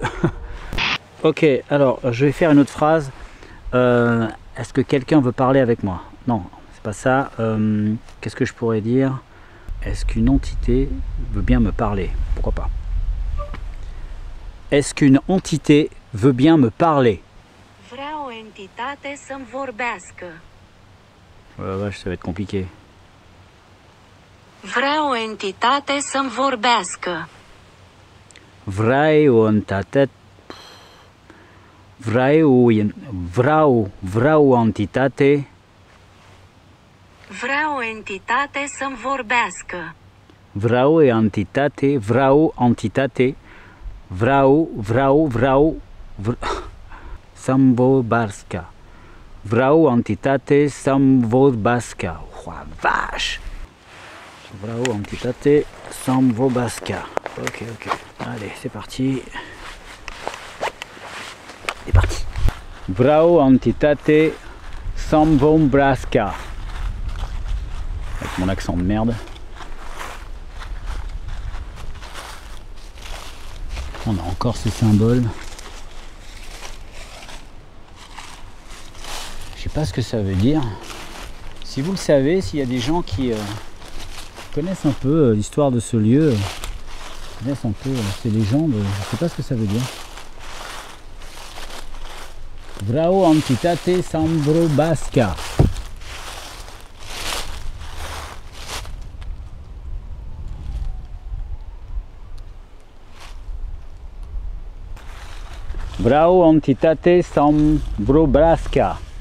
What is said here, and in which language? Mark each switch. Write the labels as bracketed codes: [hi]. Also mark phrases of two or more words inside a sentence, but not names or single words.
[fr] Ok, alors je vais faire une autre phrase. Est-ce que quelqu'un veut parler avec moi? Non, c'est pas ça. Qu'est-ce que je pourrais dire? Est-ce qu'une entité veut bien me parler? Pourquoi pas? Est-ce qu'une entité veut bien me parler? [ro] Vrea o entitate să-mi vorbească. [fr] Ouais, vache, ça va être compliqué. [ro] Vrea o entitate să-mi vorbească. Vreau o entitate. Vreau o entitate. Vrea o entitate să-mi vorbească. Vreau entitate, vreau entitate. Vreau să-mi vorbească. Vreau entitate să-mi vorbească. [fr] Oh, vache! [ro] Vreau entitate să-mi vorbească. [fr] Ok, allez, c'est parti. C'est parti. [ro] Vreau entitate să-mi vorbească. [fr] Avec mon accent de merde. On a encore ce symbole. Je sais pas ce que ça veut dire. Si vous le savez, s'il y a des gens qui connaissent un peu l'histoire de ce lieu, connaissent un peu ces légendes, je sais pas ce que ça veut dire. [ro] Vreau entitate să-mi vorbească. Vreau entitate să-mi vorbească.